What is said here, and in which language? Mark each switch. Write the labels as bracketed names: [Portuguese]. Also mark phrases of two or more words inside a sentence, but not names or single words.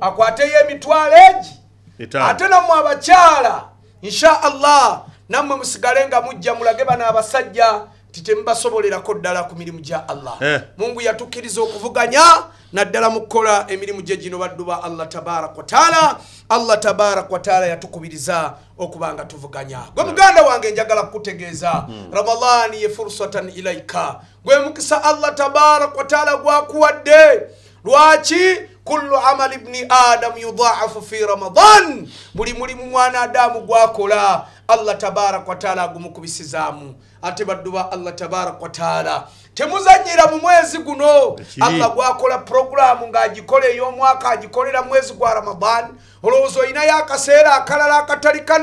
[Ganda] akwateyo emitwalo egi ate nammwe abakyala [Arabic] إن شاء الله [Ganda] nammwe musigale nga mujja mulage bano abasajja titembasobolerako ddala ku mirimu gya Allah Mungu yatukkiriza okuvuganya naddala mu kukola emirimu gye gino baddu ba Allah [Arabic] تبارك وتعالى [Ganda] yatukubiriza okubanga tuvuganya gwe muganda wange njagala kutegeeza Ramadhani ye [Arabic] فرصةً إليك [Ganda] gwe mukisa Allah [Arabic] تبارك وتعالى [Ganda] gwakuwadde lwaki [Arabic] كل عمل ابن آدم يضاعف في رمضان [Ganda] buli mulimu mwana adamu gwakola Allah [Arabic] تبارك وتعالى [Ganda] gumukubisizaamu ate baddu ba Allah [Arabic] تبارك وتعالى [Ganda] temuzanyira mu mwezi guno Allah gwakola program ng'agikole y'omwaka agikolera mwezi gwa Ramadan olowooza olina y'akaseera akalala akatali